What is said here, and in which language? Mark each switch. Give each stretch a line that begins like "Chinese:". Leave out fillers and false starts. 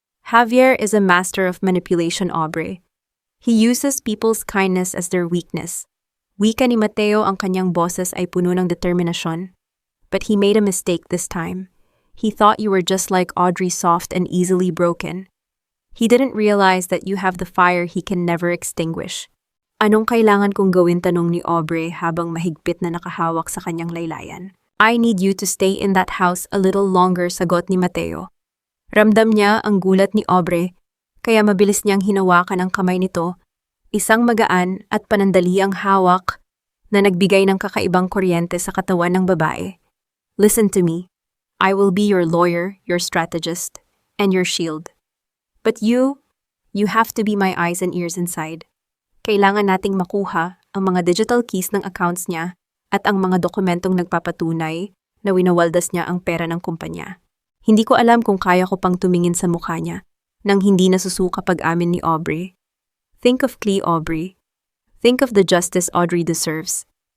English: Javier is a master of manipulation, Aubrey. He uses people's kindness as their weakness.
Filipino: Wika ni Mateo, ang kanyang boses ay puno ng determinasyon.
English: But he made a mistake this time. He thought you were just like Audrey, soft and easily broken. He didn't realize that you have the fire he can never extinguish.
Filipino: Anong kailangan kong gawin? Tanong ni Aubrey habang mahigpit na nakahawak sa kanyang laylayan.
English: I need you to stay in that house a little longer,
Filipino: sagot ni Mateo. Ramdam niya ang gulat ni Aubrey, kaya mabilis niyang hinawakan ang kamay nito, isang magaan at panandali ang hawak na nagbigay ng kakaibang kuryente sa katawan ng babae.
English: Listen to me. I will be your lawyer, your strategist, and your shield. But you have to be my eyes and ears inside.
Filipino: Kailangan nating makuha ang mga digital keys ng accounts niya at ang mga dokumentong nagpapatunay na winawaldas niya ang pera ng kumpanya. Hindi ko alam kung kaya ko pang tumingin sa mukha niya nang hindi nasusuka pag-amin ni Aubrey.
English: Think of Clee, Aubrey. Think of the justice Audrey deserves.